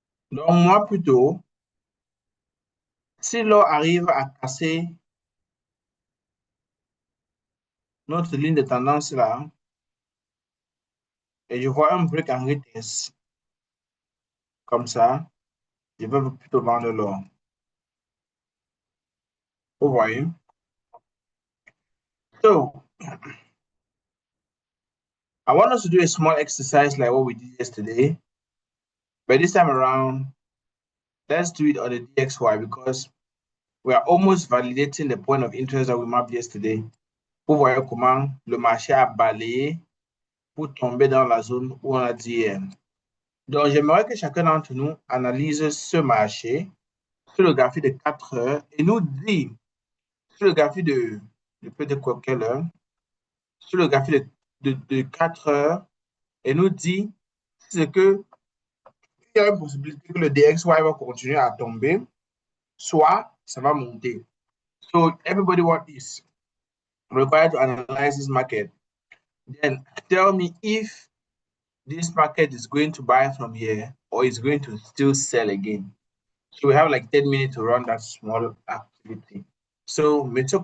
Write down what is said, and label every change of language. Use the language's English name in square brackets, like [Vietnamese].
[French] Donc, moi, plutôt, si l'or arrive à casser notre ligne de tendance là, et je vois un break en retest, comme ça, je vais plutôt vendre l'or. Vous voyez? [English] So, I want us to do a small exercise like what we did yesterday. But this time around, let's do it on the DXY because we are almost validating the point of interest that we mapped yesterday. [French] Vous voyez comment le marché a balayé pour tomber dans la zone où on a dit hier. Donc, j'aimerais que chacun d'entre nous analyse ce marché sur le graphique de 4 heures et nous dit, sur le graphique de peut-être quelle heure, sur le graphique de 4 heures et nous dit c'est que il y a une possibilité que le DXY va continuer à tomber, soit ça va monter. [English] So everybody what is required to analyze this market. Then tell me if this market is going to buy from here or is going to still sell again. So we have like 10 minutes to run that small activity. So Mr.